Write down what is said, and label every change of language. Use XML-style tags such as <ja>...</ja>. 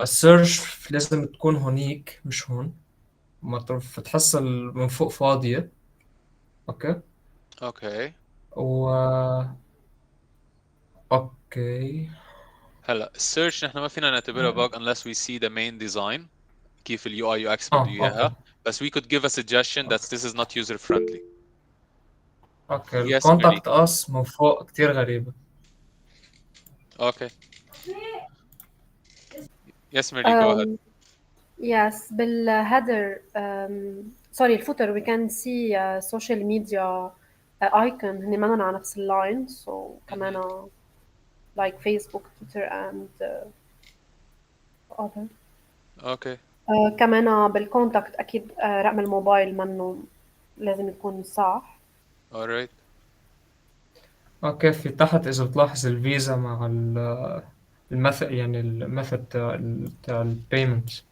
<ar>السيرش لازم تكون هونيك مش هون، ما تحس من فوق فاضية. اوكي.</ar> <en>Okay.</en> <ar>و اوكي. هلا السيرش نحن ما فينا نعتبرها bug</ar> <en>unless we see the main design</en> <ar>كيف اليو اي يو اكس بده اوكي. اياها بس</ar> <en>we could give a suggestion that this is not user friendly.</en> <ar>اوكي</ar> <en>Yes, Mary.</en> <ar>الكونتاكت اس من فوق كتير غريبة.</ar> <en>Okay. Yes, Mary, go ahead. Um, yes, بالheader sorry الفوتر we can see social media icon</en> <ar>هني منن على نفس اللاين</ar> <en>so</en> <ar>كمان</ar> <en>like Facebook, Twitter and other. Okay.</en> <ar>كمان بالكونتاكت أكيد رقم الموبايل منه لازم يكون صح.</ar> <en>All right.</en> <ar>اوكي في تحت اذا بتلاحظ الفيزا مع المثل، يعني الميثود بتاع البيمنت</ar>